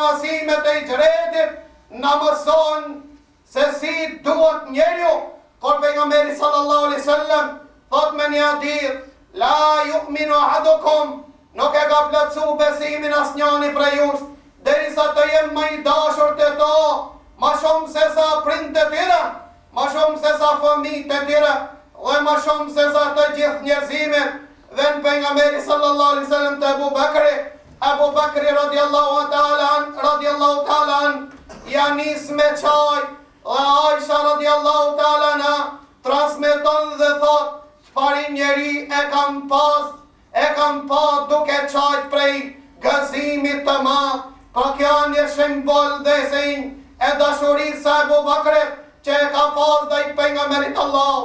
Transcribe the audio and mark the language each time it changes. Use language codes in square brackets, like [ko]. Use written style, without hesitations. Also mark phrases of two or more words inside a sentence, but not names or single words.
[sq] mësimet e hijretit na mëson se si duhet njeriu, kur pejgamberi [ar] صلى الله عليه وسلم [sq] thot me një hadith, [ar] لا يؤمن أحدكم, [sq] nuk e ka plotsu besimin asnjëri prej jush, derisa të jem më i dashur te to, më shumë se sa prindët e tjera, më shumë se sa fëmijët e tjera, dhe më shumë se sa të gjithë njerëzimin. Vjen pejgamberi [ar] صلى الله عليه وسلم [sq] te Abu Bakri [ar] رضي الله تعالى عن, [sq] ja nis me çaj, dhe Aisha [ar] رضي الله تعالى عنها [sq] transmeton dhe thot, të parin njeri e kam pa duke çajt prej gëzimit të madh. Pra kjo një shembol dhe sinj e dashurisë së Abu Bakrit që e ka pas ndaj pejgamberit Allah.